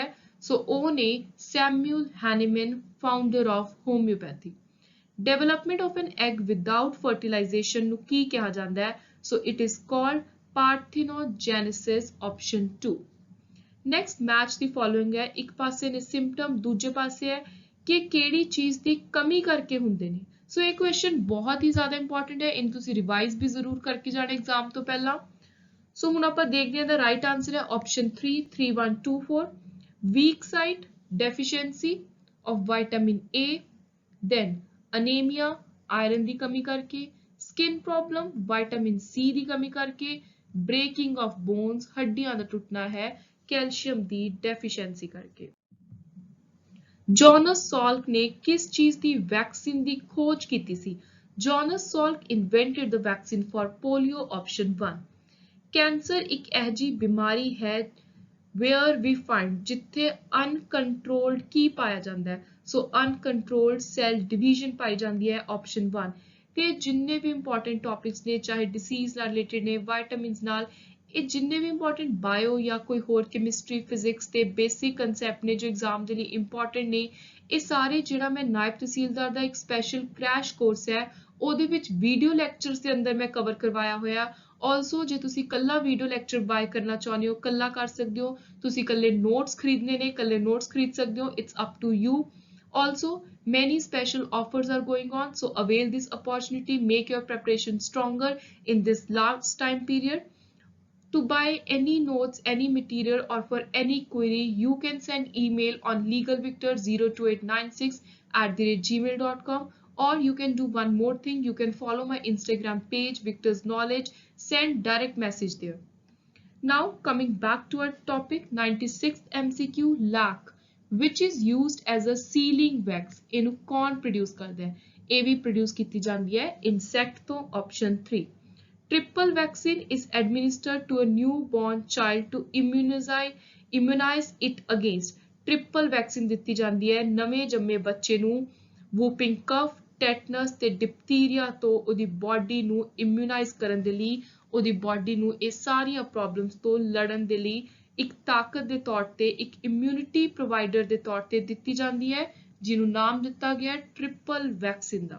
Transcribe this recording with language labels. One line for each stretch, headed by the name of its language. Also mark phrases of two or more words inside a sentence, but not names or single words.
Punjabi: ਸੋ ਉਹ ਨੇ ਸੈਮੂਅਲ ਹੈਨੀਮਨ,
English: founder of homeopathy. Development of an egg without fertilization
Punjabi: ਨੂੰ ਕੀ ਕਿਹਾ ਜਾਂਦਾ ਹੈ?
English: So it is called parthenogenesis, option 2. Next match the following
Punjabi: ਹੈ, ਇੱਕ ਪਾਸੇ ਨੇ symptom, ਦੂਜੇ ਪਾਸੇ ਹੈ ਕਿ ਕਿਹੜੀ ਚੀਜ਼ ਦੀ ਕਮੀ ਕਰਕੇ ਹੁੰਦੇ ਨੇ। ਸੋ ਇਹ ਕੁਐਸਚਨ ਬਹੁਤ ਹੀ ਜ਼ਿਆਦਾ ਇੰਪੋਰਟੈਂਟ ਹੈ, ਇਹਨੂੰ ਤੁਸੀਂ ਰਿਵਾਈਜ਼ ਵੀ ਜ਼ਰੂਰ ਕਰਕੇ ਜਾਣਾ ਐਗਜ਼ਾਮ ਤੋਂ ਪਹਿਲਾਂ। ਸੋ ਹੁਣ ਆਪਾਂ ਦੇਖਦੇ ਹਾਂ
English: the right answer
Punjabi: ਹੈ option 3, 3124.
English: Weak site, deficiency of vitamin A, then anemia, iron
Punjabi: ਦੀ ਕਮੀ ਕਰਕੇ,
English: skin problem, vitamin C
Punjabi: ਦੀ ਕਮੀ ਕਰਕੇ,
English: breaking of bones,
Punjabi: ਹੱਡੀਆਂ ਦਾ ਟੁੱਟਣਾ ਹੈ ਕੈਲਸ਼ੀਅਮ ਦੀ deficiency ਕਰਕੇ। ਜੋਨਸ ਸਾਲਕ ਨੇ ਕਿਸ ਚੀਜ਼ ਦੀ ਵੈਕਸੀਨ ਦੀ ਖੋਜ ਕੀਤੀ ਸੀ?
English: ਜੋਨਸ ਸਾਲਕ invented the vaccine for polio, option 1.
Punjabi: ਕੈਂਸਰ ਇੱਕ ਅਜਿਹੀ ਬਿਮਾਰੀ ਹੈ
English: where we find
Punjabi: ਜਿੱਥੇ uncontrolled ਕੀ ਪਾਇਆ ਜਾਂਦਾ ਹੈ? ਸੋ
English: uncontrolled cell division
Punjabi: ਪਾਈ ਜਾਂਦੀ ਹੈ, option 1. ਤੇ ਜਿੰਨੇ ਵੀ
English: important topics
Punjabi: ਨੇ, ਚਾਹੇ ਡਿਸੀਜ਼ ਨਾਲ ਰਿਲੇਟਡ ਨੇ, ਵਿਟਾਮਿਨਸ ਨਾਲ, ਇਹ ਜਿੰਨੇ ਵੀ
English: important bio
Punjabi: ਜਾਂ ਕੋਈ ਹੋਰ ਕੈਮਿਸਟਰੀ, ਫਿਜ਼ਿਕਸ ਤੇ
English: basic concept
Punjabi: ਨੇ ਜੋ ਐਗਜ਼ਾਮ ਦੇ ਲਈ ਇੰਪੋਰਟੈਂਟ ਨੇ, ਇਹ ਸਾਰੇ ਜਿਹੜਾ ਮੈਂ ਨਾਇਬ ਤਹਿਸੀਲਦਾਰ ਦਾ ਇੱਕ
English: special crash course
Punjabi: ਹੈ ਉਹਦੇ ਵਿੱਚ
English: video lectures
Punjabi: ਦੇ ਅੰਦਰ ਮੈਂ ਕਵਰ ਕਰਵਾਇਆ ਹੋਇਆ। ਆਲਸੋ ਜੇ ਤੁਸੀਂ ਕੱਲਾ
English: video lecture buy
Punjabi: ਕਰਨਾ ਚਾਹੁੰਦੇ ਹੋ, ਕੱਲਾ ਕਰ ਸਕਦੇ ਹੋ, ਤੁਸੀਂ ਕੱਲੇ ਨੋਟਸ ਖਰੀਦਨੇ ਨੇ, ਕੱਲੇ ਨੋਟਸ ਖਰੀਦ ਸਕਦੇ ਹੋ,
English: it's up to you. Also, many special offers are going on, so avail this opportunity, make your preparation stronger in this last time period. To buy any notes, any material, or for any query, you can send email on legalvictor02896@gmail.com, or you can do one more thing, you can follow my Instagram page Victor's Knowledge, send direct message there. Now coming back to our topic, 96th MCQ, lac, which is used as a sealing wax.
Punjabi: ਇਹਨੂੰ ਕੌਣ ਪ੍ਰੋਡਿਊਸ ਕਰਦਾ ਹੈ? ਇਹ ਵੀ ਪ੍ਰੋਡਿਊਸ ਕੀਤੀ ਜਾਂਦੀ ਹੈ ਇਨਸੈਕਟ ਤੋਂ, option 3.
English: Triple vaccine is administered to a newborn child to immunize immunize it against triple vaccine
Punjabi: ਦਿੱਤੀ ਜਾਂਦੀ ਹੈ ਨਵੇਂ ਜੰਮੇ ਬੱਚੇ ਨੂੰ
English: whooping cough
Punjabi: ਟੈਟਨਸ ਤੇ ਡਿਪਥੀਰੀਆ ਤੋਂ ਉਹਦੀ ਬਾਡੀ ਨੂੰ ਇਮਿਊਨਾਈਜ਼ ਕਰਨ ਦੇ ਲਈ ਉਹਦੀ ਬਾਡੀ ਨੂੰ ਇਹ ਸਾਰੀਆਂ ਪ੍ਰੋਬਲਮਸ ਤੋਂ ਲੜਨ ਦੇ ਲਈ ਇੱਕ ਤਾਕਤ ਦੇ ਤੌਰ ਤੇ ਇੱਕ
English: immunity provider
Punjabi: ਦੇ ਤੌਰ ਤੇ ਦਿੱਤੀ ਜਾਂਦੀ ਹੈ ਜਿਹਨੂੰ ਨਾਮ ਦਿੱਤਾ ਗਿਆ
English: triple vaccine
Punjabi: ਦਾ।